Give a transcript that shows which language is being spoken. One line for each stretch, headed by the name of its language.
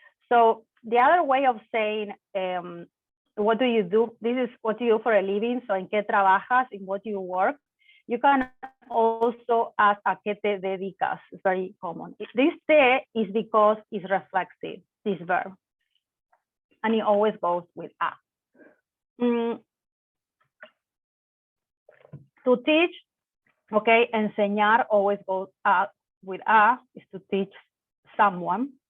English: So the other way of saying, what do you do? This is what you do for a living. So
Spanish: en qué trabajas,
English: in what you work. You can also ask
Spanish: a qué te dedicas.
English: It's very common. This te is because it's reflexive, this verb. And it always goes with a. To teach, okay, enseñar always goes with a, is to teach someone.